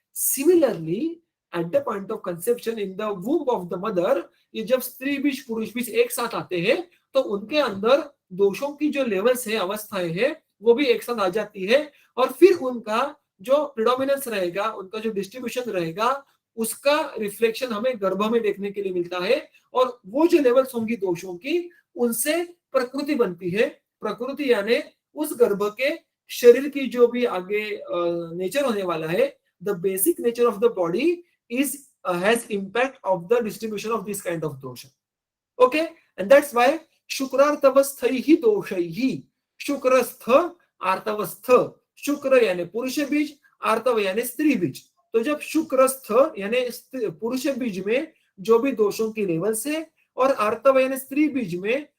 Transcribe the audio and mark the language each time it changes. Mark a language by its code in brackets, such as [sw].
[en] similarly at the point of conception in the womb of the mother, [hi] ये जब स्त्री बीज पुरुष बीज एक साथ आते हैं तो उनके अंदर दोषों की जो लेवल्स है, अवस्थाएं है, वो भी एक साथ आ जाती है। और फिर उनका जो प्रिडोमिनेंस रहेगा, उनका जो डिस्ट्रीब्यूशन रहेगा, उसका रिफ्लेक्शन हमें गर्भ में देखने के लिए मिलता है। और वो जो लेवल्स होंगी दोषों की, उनसे प्रकृति बनती है। प्रकृति यानी उस गर्भ के शरीर की जो भी आगे नेचर होने वाला है, [en] the basic nature of the body is has impact of the distribution of this kind of dosha. Okay, and that's why [hi] शुक्रार्तवस्थैहि दोषैहि, शुक्रस्थ आर्तवस्थ, शुक्र यानी पुरुष बीज, आर्तव यानी स्त्री बीज। तो जब शुक्रस्थ यानी पुरुष बीज में जो भी दोषों की लेवल से, और आर्तव यानी स्त्री बीज में